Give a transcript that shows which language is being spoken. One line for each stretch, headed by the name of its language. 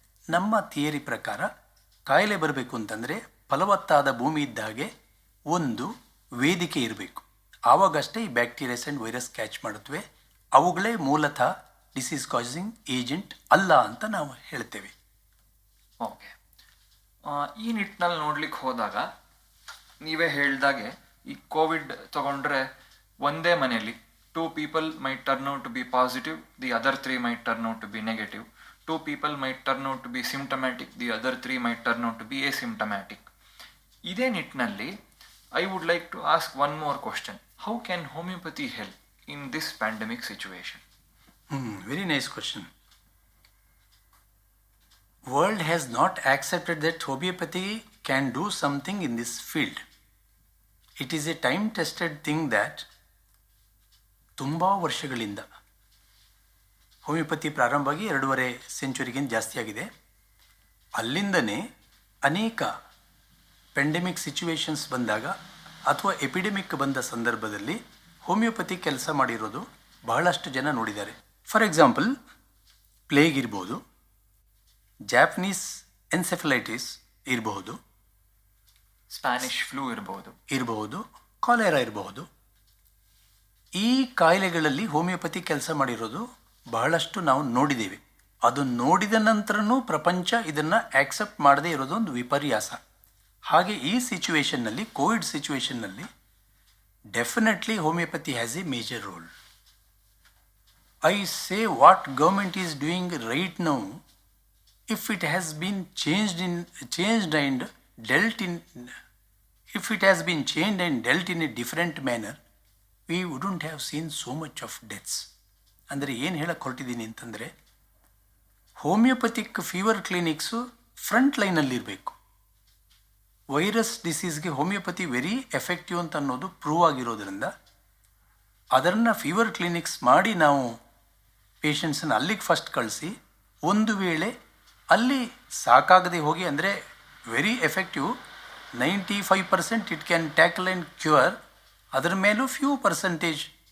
Kannada: ನಮ್ಮ ಥಿಯರಿ ಪ್ರಕಾರ ಕಾಯಿಲೆ ಬರಬೇಕು ಅಂತಂದರೆ ಫಲವತ್ತಾದ ಭೂಮಿ ಇದ್ದ ಹಾಗೆ ಒಂದು ವೇದಿಕೆ ಇರಬೇಕು. ಆವಾಗಷ್ಟೇ ಈ ಬ್ಯಾಕ್ಟೀರಿಯಾಸ್ ಆ್ಯಂಡ್ ವೈರಸ್ ಕ್ಯಾಚ್ ಮಾಡುತ್ತವೆ. ಅವುಗಳೇ ಮೂಲತಃ ಡಿಸೀಸ್ ಕಾಸಿಂಗ್ ಏಜೆಂಟ್ ಅಲ್ಲ ಅಂತ ನಾವು ಹೇಳ್ತೇವೆ. ಓಕೆ, ಈ ನಿಟ್ಟಿನಲ್ಲಿ ನೋಡ್ಲಿಕ್ಕೆ ಹೋದಾಗ ನೀವೇ ಹೇಳ್ದಾಗೆ ಈ ಕೋವಿಡ್ ತಗೊಂಡ್ರೆ ಒಂದೇ ಮನೆಯಲ್ಲಿ
English: 2 people might turn out to be positive, the other 3 might turn out to be negative. 2 people might turn out to be symptomatic, the other 3 might turn out to be asymptomatic.
Kannada: ಇದೇ ನಿಟ್ಟಿನಲ್ಲಿ
English: I would like to ask one more question. How can homeopathy help in this pandemic situation? Very nice question. World has not accepted that homeopathy can do something in this field. It is a time-tested thing that
Kannada: ತುಂಬ ವರ್ಷಗಳಿಂದ homeopathy ಪ್ರಾರಂಭವಾಗಿ 2.5 ಸೆಂಚುರಿಗಿಂತ ಜಾಸ್ತಿ ಆಗಿದೆ. ಅಲ್ಲಿಂದನೇ ಅನೇಕ ಪೆಂಡೆಮಿಕ್ situations ಬಂದಾಗ ಅಥವಾ epidemic ಬಂದ ಸಂದರ್ಭದಲ್ಲಿ ಹೋಮಿಯೋಪತಿ ಕೆಲಸ ಮಾಡಿರೋದು ಬಹಳಷ್ಟು ಜನ ನೋಡಿದ್ದಾರೆ. ಫಾರ್ ಎಕ್ಸಾಂಪಲ್, ಪ್ಲೇಗ್ ಇರ್ಬೋದು, ಜಾಪನೀಸ್ ಎನ್ಸೆಫಲೈಟಿಸ್ ಇರಬಹುದು, ಸ್ಪ್ಯಾನಿಷ್ ಫ್ಲೂ ಇರಬಹುದು, ಕಾಲೆರಾ ಇರಬಹುದು. ಈ ಕಾಯಿಲೆಗಳಲ್ಲಿ ಹೋಮಿಯೋಪತಿ ಕೆಲಸ ಮಾಡಿರೋದು ಬಹಳಷ್ಟು ನಾವು ನೋಡಿದ್ದೇವೆ. ಅದು ನೋಡಿದ ನಂತರನೂ ಪ್ರಪಂಚ ಇದನ್ನು ಆಕ್ಸೆಪ್ಟ್ ಮಾಡದೇ ಇರೋದು ಒಂದು ವಿಪರ್ಯಾಸ. ಹಾಗೆ ಈ ಸಿಚುವೇಷನ್ನಲ್ಲಿ, Covid ಸಿಚುವೇಷನ್ನಲ್ಲಿ
English: Definitely homeopathy has a major role. I say what government is doing right now, if it has been changed and dealt in, if it has been changed and dealt in a different manner, we wouldn't have seen so much of deaths.
Kannada: ಅಂದರೆ ಏನು ಹೇಳಕ್ಕೆ ಹೊರಟಿದ್ದೀನಿ ಅಂತಂದರೆ, homeopathic fever clinics front ಲೈನಲ್ಲಿರಬೇಕು. Virus ಡಿಸೀಸ್ಗೆ homeopathy very effective ಅಂತ ಅನ್ನೋದು prove ಆಗಿರೋದ್ರಿಂದ ಅದನ್ನು fever clinics ಮಾಡಿ ನಾವು ಪೇಷಂಟ್ಸನ್ನು ಅಲ್ಲಿಗೆ ಫಸ್ಟ್ ಕಳಿಸಿ, ಒಂದು ವೇಳೆ ಅಲ್ಲಿ ಸಾಕಾಗದೆ ಹೋಗಿ, ಅಂದರೆ very effective 95%
English: it can tackle and cure,
Kannada: ಅದರ ಮೇಲೂ ಫ್ಯೂ ಪರ್ಸೆಂಟೇಜ್